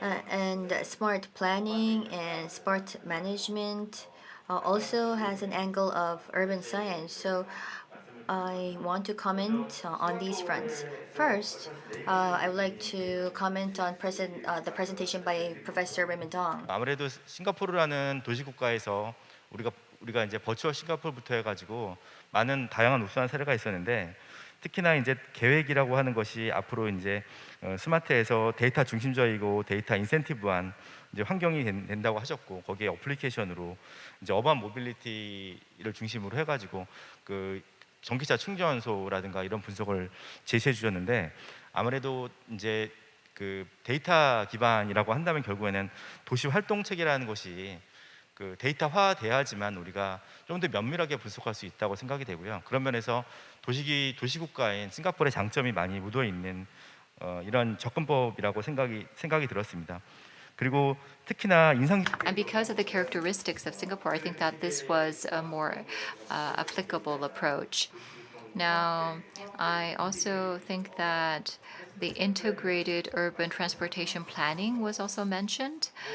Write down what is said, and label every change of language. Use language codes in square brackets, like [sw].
[en] And smart planning and smart management also has an angle of urban science. So I want to comment on these fronts. First, I would like to comment on the presentation by Professor Raymond Dong. [ko] 아무래도 싱가포르라는 도시국가에서 우리가 이제 버추얼 싱가포르부터 해가지고 많은 다양한 우수한 사례가 있었는데, 특히나 이제 계획이라고 하는 것이 앞으로 이제 스마트에서 데이터 중심적이고 데이터 인센티브한 이제 환경이 된다고 하셨고, 거기에 어플리케이션으로 이제 어반 모빌리티를 중심으로 해가지고 그 전기차 충전소라든가 이런 분석을 제시해 주셨는데, 아무래도 이제 그 데이터 기반이라고 한다면 결국에는 도시 활동 체계라는 것이 그 데이터화 돼야지만 우리가 좀 더 면밀하게 분석할 수 있다고 생각이 되고요. 그런 면에서 도시국가인 싱가포르의 장점이 많이 묻어 있는 이런 접근법이라고 생각이 들었습니다. 그리고 특히나 [en] And because of the characteristics of Singapore, I think that this was a more applicable approach. Now, I also think that the integrated urban transportation planning was also mentioned.